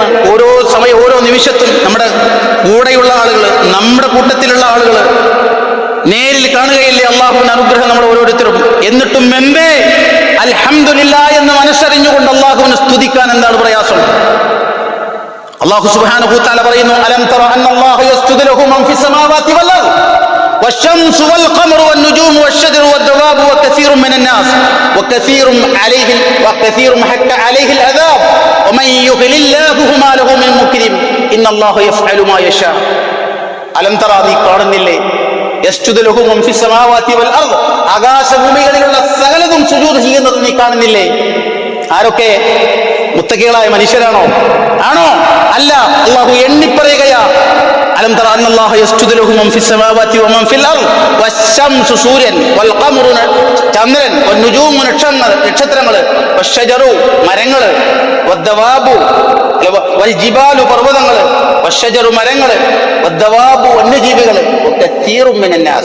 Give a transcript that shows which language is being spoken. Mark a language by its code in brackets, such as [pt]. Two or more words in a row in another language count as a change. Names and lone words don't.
[ml] ഓരോ സമയം ഓരോ നിമിഷത്തും നമ്മുടെ കൂടെയുള്ള ആളുകൾ, നമ്മുടെ കൂട്ടത്തിലുള്ള ആളുകൾ നേരിൽ കാണുകയില്ലേ അള്ളാഹുവിന്റെ അനുഗ്രഹം നമ്മൾ ഓരോരുത്തരും. എന്നിട്ടും എന്തേ അൽഹംദുലില്ലാഹ് എന്ന് മനസ്സറിഞ്ഞുകൊണ്ട് അള്ളാഹുവിനെ സ്തുതിക്കാൻ എന്താണ് പ്രയാസം? [ar] الله سبحانه وتعالى പറയുന്നു, ألم تر أن الله يسجد له من في السماوات والأرض والشمس والقمر والنجوم والشجر والدواب وكثير من الناس وكثير حق عليه العذاب ومن يضلل الله فما له من مكرم إن الله يفعل ما يشاء. ألم تر, [ml] നീ കാണുന്നില്ലേ? [ar] يسجد له من في السماوات والأرض, [ml] ആകാശഭൂമികളിലുള്ള സകലതും സുജൂദ് ചെയ്യുന്നത് നീ കാണുന്നില്ലേ? ആരൊക്കെ? മുത്തഖികളായ മനുഷ്യരാണോ? ആണോ? അല്ല. അല്ലാഹു എണ്ണിപ്പറയുകയാ. [ar] ألم تر أن الله يسجد له من في السماوات ومن في الأرض والشمس, സൂര്യൻ, والقمر, ചന്ദ്രൻ, വന്നുജൂമു, നക്ഷത്രങ്ങൾ, വശജറു, മരങ്ങൾ, والدواب والجبال, പർവ്വതങ്ങൾ, വശജറു, മരങ്ങൾ, വദ്ദവാബു, വന്യജീവികൾ, وكثير من الناس.